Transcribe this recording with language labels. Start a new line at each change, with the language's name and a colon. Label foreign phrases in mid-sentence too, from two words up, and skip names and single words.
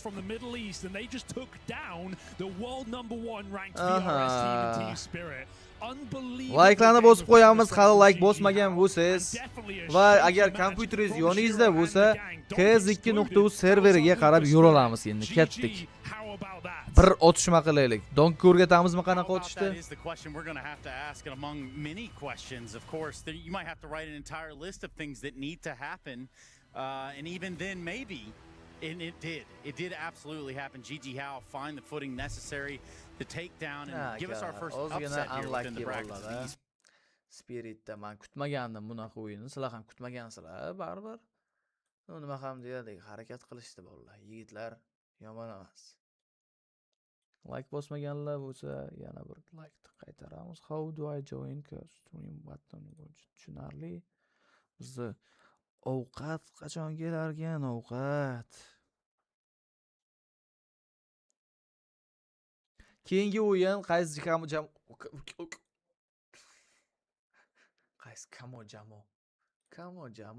Uzbek: Like'larni bosib qo'yamiz, hali like bosmagan bo'lsangiz va agar kompyuteringiz yoningizda bo'lsa, KS2.uz serveriga qarab yura olamiz endi. Ketdik. Bir otishma qilaylik. Donk o'rgatamizmi qanaqa otishdi?
English: That is the question we're going to have to ask, and among many questions, of course, you might have to write an entire list of things that need to happen, and even then, maybe, and it did absolutely happen. GG Howe find the footing necessary to take down and give us our first upset here within the brackets.
Uzbek: Spiritda men kutmagandim bunaqa o'yinni. Sizlar ham kutmagansizlar, baribir. Nima ham deyalik, harakat qilishdi bolalar. Yigitlar yomon emas. Like bosmaganlar bo'lsa, yana bir like qaytaramiz.
English: How do I join stream button?
Uzbek: Tushunarli. Bizni ovqat qachon kelarkan, ovqat. Keyingi o'yin qaysi jamo?